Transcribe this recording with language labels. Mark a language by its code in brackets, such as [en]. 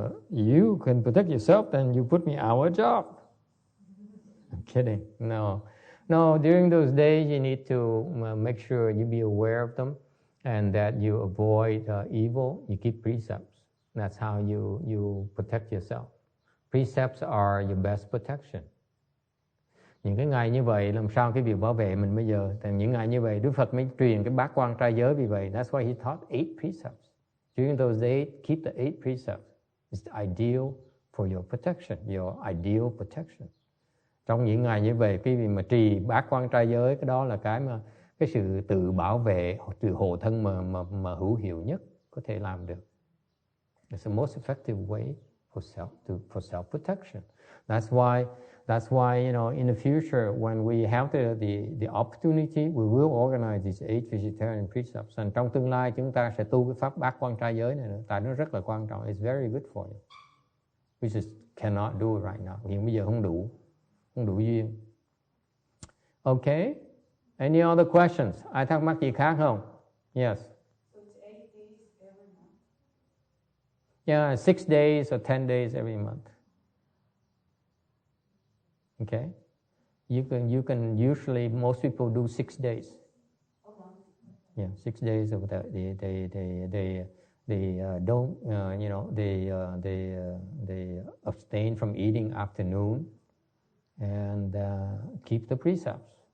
[en] You can protect yourself, then you put me out of a job. I'm kidding. No, during those days you need to make sure you be aware of them and that you avoid evil. You keep precepts. That's how you protect yourself. Precepts are your best protection. [vi] Những cái ngày như vậy làm sao cái việc bảo vệ mình bây giờ? Tại những ngày như vậy Đức Phật mới truyền cái bát quan trai giới vì vậy. [en] That's why he taught 8 precepts. During those days, keep the 8 precepts. It's ideal for your protection, your ideal protection. [vi] Trong những ngày như vậy, cái việc mà trì bát quan trai giới, cái đó là cái sự tự bảo vệ, tự hộ thân mà hữu hiệu nhất có thể làm được. [en] It's the most effective way for self protection. That's why in the future when we have the opportunity, we will organize these 8 vegetarian precepts. [vi] And trong tương lai chúng ta sẽ tu cái pháp bát quan trai giới này nữa, tại nó rất là quan trọng. [en] It's very good for you. We just cannot do it right now. [vi] Hiện bây giờ không đủ duyên. Okay. [en] Any other questions? [vi] Ai thắc mắc gì khác không? [en] Yes. So it's 8 days every month. Yeah, 6 days or 10 days every month. Okay, you can usually most people do 6 days. Yeah, 6 days of that. They don't they abstain from eating afternoon and keep the precepts.